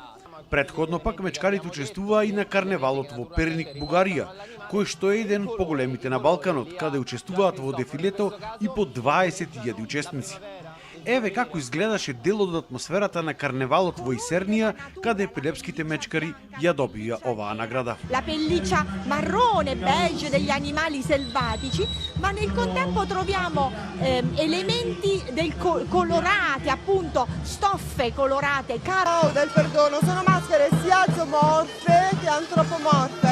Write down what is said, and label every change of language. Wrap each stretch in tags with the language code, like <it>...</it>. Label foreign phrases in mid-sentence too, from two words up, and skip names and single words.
<mk>Предходно пак мечкарите учествуваа и на карневалот во Перник, Бугарија, кој што е еден поголемите на Балканот, каде учествуваат во дефилето и по 20.000 учесници. Еве како изгледаше дел од атмосферата на карневалот во Исернија, каде прилепските мечкари ја добија оваа награда.</mk> <it>La pelliccia marrone, beige degli animali selvatici, ma nel contempo troviamo elementi colorati, appunto stoffe colorate. Del perdono, sono maschere sia zoomorfe che antropomorfe.</it>